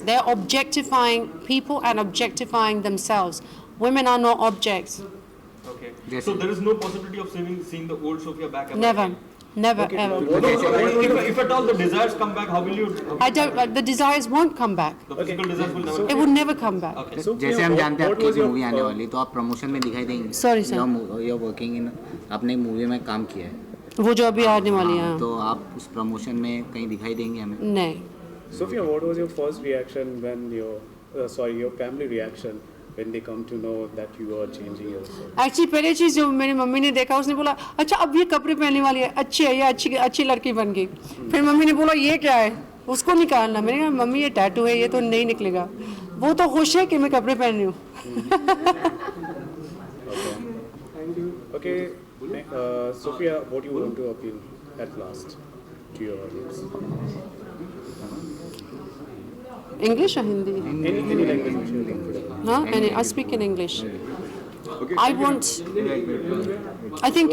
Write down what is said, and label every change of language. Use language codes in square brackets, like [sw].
[en] They're objectifying people and objectifying themselves. Women are not objects. Okay. So there is no possibility of seeing the old Sofia back? Never. Never ever. If at all the desires come back, how will you? I don't. The desires won't come back. The physical desires will never. It will never come back. Okay. [hi] जैसे हम जानते हैं आपकी movie आने वाली तो आप promotion में दिखाई देंगे. [en] Sorry, sir. You're working in [hi] आपने मूवी में काम किया है. वो जो अभी आने वाली है. तो आप उस प्रमोशन में कहीं दिखाई देंगे हमें? नहीं. [en] Sophia, what was your first reaction when your family reaction when they come to know that you are changing yourself? Actually [hi] पहली चीज़ जो मेरी मम्मी ने देखा उसने बोला अच्छा अब ये कपड़े पहनने वाली है अच्छी है ये अच्छी लड़की बन गई. फिर मम्मी ने बोला ये क्या है उसको निकालना. मैंने कहा मम्मी ये टैटू है ये तो नहीं निकलेगा. वो तो खुश है कि मैं कपड़े पहन रही हूँ. [en] Okay, Sophia, what do you want to appeal at last to your audience? English or Hindi? Any language which you are comfortable. Huh? I speak in English. Okay. I want. I think.